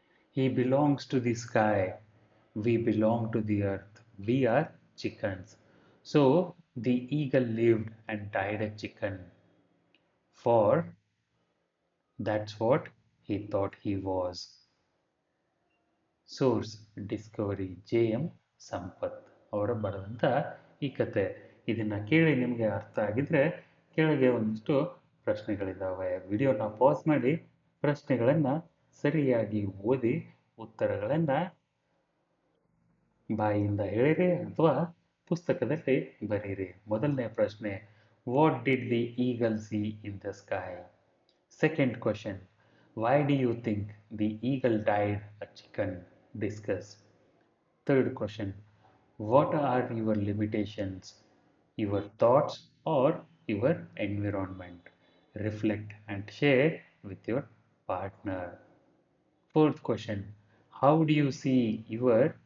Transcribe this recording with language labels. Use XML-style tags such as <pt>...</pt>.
<en>"He belongs to the sky. We belong to the earth. We are chickens." So the eagle lived and died a chicken, for that's what he thought he was.</en> <kn>Source Discovery, JM Sampath ಅವರ ಬರೆದಂಥ ಈ ಕತೆ. ಇದನ್ನು ಕೇಳಿ ನಿಮಗೆ ಅರ್ಥ ಆಗಿದ್ರೆ ಕೆಳಗೆ ಒಂದಿಷ್ಟು ಪ್ರಶ್ನೆಗಳಿದ್ದಾವೆ. ವಿಡಿಯೋನ ಪಾಸ್ ಮಾಡಿ ಪ್ರಶ್ನೆಗಳನ್ನು ಸರಿಯಾಗಿ ಓದಿ ಉತ್ತರಗಳನ್ನು ಬಾಯಿಯಿಂದ ಹೇಳಿರಿ ಅಥವಾ ಪುಸ್ತಕದಲ್ಲಿ ಬರೀರಿ. ಮೊದಲನೇ ಪ್ರಶ್ನೆ,</kn> <en>What did the eagle see in the sky? Second question, why do you think the eagle died a chicken? Discuss. Third question, what are your limitations? Your thoughts or your environment? Reflect and share with your partner. Fourth question, how do you see your</en>